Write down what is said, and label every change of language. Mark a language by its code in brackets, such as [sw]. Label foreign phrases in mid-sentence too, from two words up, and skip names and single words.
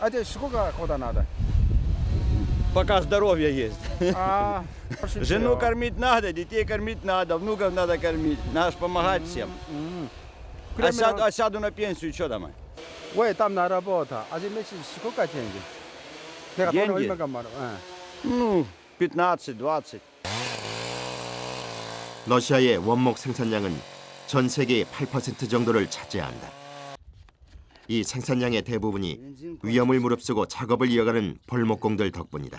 [ru] А тебе сколько года надо? Пока здоровье есть. А, хорошо. Жену кормить надо, детей кормить надо, внуков надо кормить. Надо ж помогать всем. А сяду на пенсию, что там? 왜 там на работу? А тебе месяц сколько деньги? [ko] 내가 [ru] деньги? [ko] 돈 얼마가 많아? [ru] Ну, 15-20. [ko] 러시아의 원목 생산량은 전 세계의 8% 정도를 차지한다. 이 생산량의 대부분이 위험을 무릅쓰고 작업을 이어가는 벌목공들 덕분이다.